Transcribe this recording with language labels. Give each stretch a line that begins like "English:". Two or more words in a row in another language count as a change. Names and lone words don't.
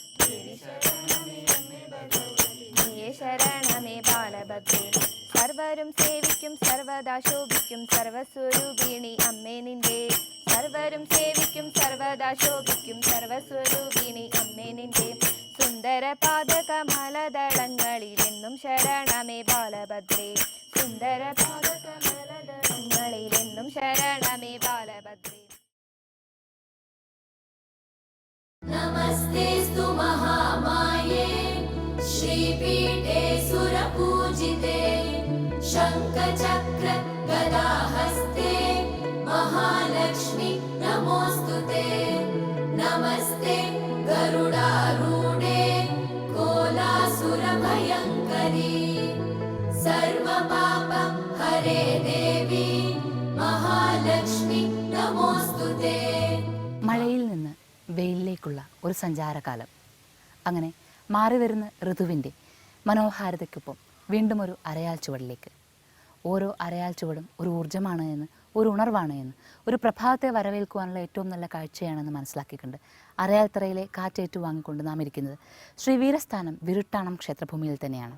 Malayalam: നീയെ ശരണമേ ബാലഭദ്രേ സർവരും സേവിക്കും സർവദാ ശോഭിക്കും സർവസ്വരൂപിണി അമ്മേ നിന്റെ സർവരും സേവിക്കും സർവദാ ശോഭിക്കും സർവസ്വരൂപിണി അമ്മേ നിന്റെ സുന്ദര പാദകമലദളങ്ങളിലെന്നും ശരണമേ ബാലഭദ്രേ സുന്ദര പാദകമലദളങ്ങളിലെന്നും ശരണമേ ബാലഭദ്രേ
Sanskrit: नमस्तेस्तु महामाये श्रीपीठे सुरपूजिते शङ्खचक्र गदाहस्ते महालक्ष्मी नमोऽस्तुते नमस्ते गरुडारूढे कोलासुरभयङ्करी सर्वपाप हरे देवी महालक्ष्मी नमोऽस्तुते
Malayalam: മഴയിൽ നിന്ന് വെയിലിലേക്കുള്ള ഒരു സഞ്ചാരകാലം. അങ്ങനെ മാറി വരുന്ന ഋതുവിൻ്റെ മനോഹാരിതയ്ക്കൊപ്പം വീണ്ടും ഒരു അരയാൽ ചുവടിലേക്ക്. ഓരോ അരയാൽ ചുവടും ഒരു ഊർജ്ജമാണ് എന്ന്, ഒരു ഉണർവാണ് എന്ന്, ഒരു പ്രഭാതത്തെ വരവേൽക്കുവാനുള്ള ഏറ്റവും നല്ല കാഴ്ചയാണെന്ന് മനസ്സിലാക്കിക്കൊണ്ട് അരയാൽത്തറയിലെ കാറ്റേറ്റു വാങ്ങിക്കൊണ്ട് നാം ഇരിക്കുന്നത് ശ്രീ വീരസ്ഥാനം വിരുട്ടാണം ക്ഷേത്രഭൂമിയിൽ തന്നെയാണ്.